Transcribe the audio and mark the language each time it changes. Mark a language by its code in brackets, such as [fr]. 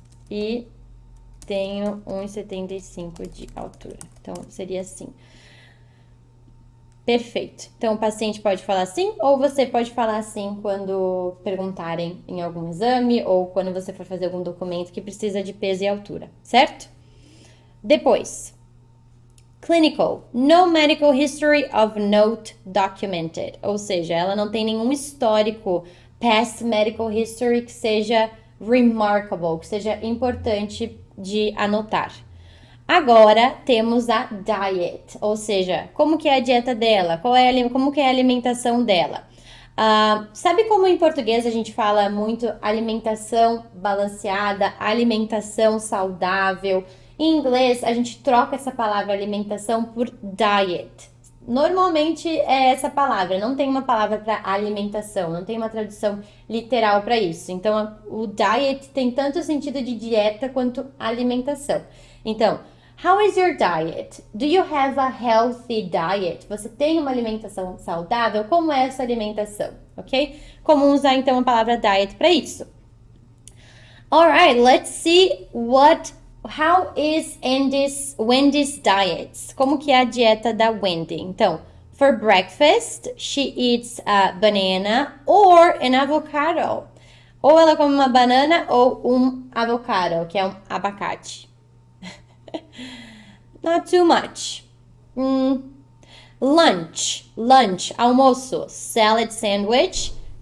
[pt] E tenho 1,75 de altura. Então, seria assim. Perfeito. Então, o paciente pode falar assim, ou você pode falar assim quando perguntarem em algum exame, ou quando você for fazer algum documento que precisa de peso e altura, certo? Depois, clinical. [en] No medical history of note documented. [pt] Ou seja, ela não tem nenhum histórico [en] past medical history [pt] que seja remarkable, que seja importante de anotar. Agora temos a diet, ou seja, como que é a dieta dela, como que é a alimentação dela. Sabe como em português a gente fala muito alimentação balanceada, alimentação saudável? Em inglês a gente troca essa palavra alimentação por diet. Normalmente é essa palavra, não tem uma palavra para alimentação, não tem uma tradução literal para isso. Então o diet tem tanto sentido de dieta quanto alimentação. [en] Então, how is your diet? Do you have a healthy diet? [pt] Você tem uma alimentação saudável? Como é essa alimentação? Ok? Como usar então a palavra diet para isso? [en] Alright, let's see how is Wendy's diet? [pt] Como que é a dieta da Wendy? Então, [en] for breakfast, she eats a banana or an avocado. [pt] Ou ela come uma banana ou um avocado, que é um abacate. [en] Not too much. Lunch, almoço, salad sandwich.